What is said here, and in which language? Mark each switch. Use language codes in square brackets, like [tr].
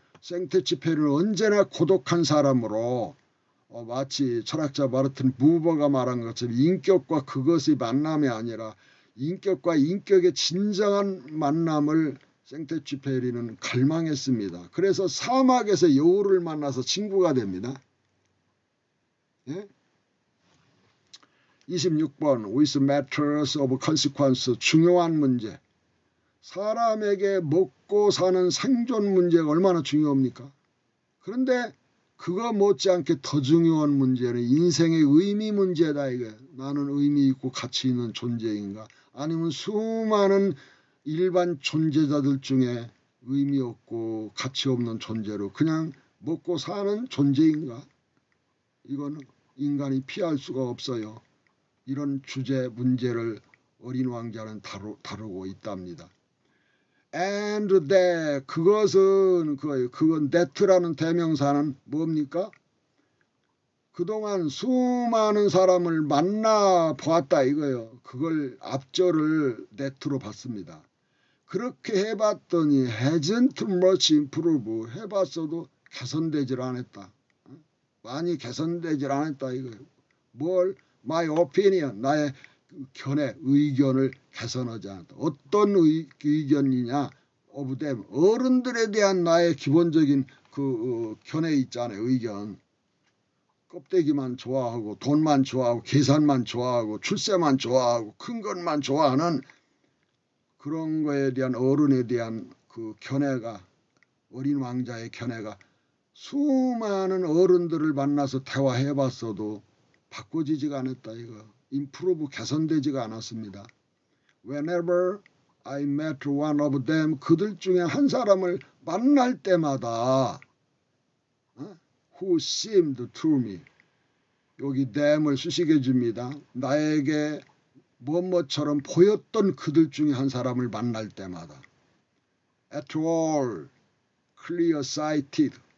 [ko] 생테치페르는 언제나 고독한 사람으로 마치 철학자 마르틴 부버가 말한 것처럼 인격과 그것의 만남이 아니라 인격과 인격의 진정한 만남을 생테쥐페리는 갈망했습니다. 그래서 사막에서 여우를 만나서 친구가 됩니다. 예? [en] 26번 with matters of consequence. [ko] 중요한 문제. 사람에게 먹고 사는 생존 문제가 얼마나 중요합니까? 그런데 그거 못지않게 더 중요한 문제는 인생의 의미 문제다 이거예요. 나는 의미 있고 가치 있는 존재인가? 아니면 수많은 일반 존재자들 중에 의미 없고 가치 없는 존재로 그냥 먹고 사는 존재인가? 이건 인간이 피할 수가 없어요. 이런 주제 문제를 어린 왕자는 다루고 있답니다. [en] And that. [ko] 그것은 그거예요. 그건 that라는 대명사는 뭡니까? 그동안 수많은 사람을 만나보았다 이거예요. 그걸 앞절을 that로 봤습니다. 그렇게 해봤더니 [en] hasn't much improved. [ko] 해봤어도 개선되질 않았다. 많이 개선되질 않았다 이거예요. 뭘? [en] My opinion. [ko] 나의 견해, 의견을 개선하지 않았다. 어떤 의견이냐? [en] of them. [ko] 어른들에 대한 나의 기본적인 그 견해 있잖아요. 의견. 껍데기만 좋아하고 돈만 좋아하고 계산만 좋아하고 출세만 좋아하고 큰 것만 좋아하는 그런 거에 대한 어른에 대한 그 견해가 어린 왕자의 견해가 수많은 어른들을 만나서 대화해봤어도 바꿔지지가 않았다 이거. improve 개선되지가 않았습니다. [en] Whenever I met one of them. [ko] 그들 중에 한 사람을 만날 때마다 [en] who seemed to me. [ko] 여기 them을 수식해 줍니다. 나에게 뭐뭐처럼 보였던 그들 중에 한 사람을 만날 때마다 [en] at all clear-sighted.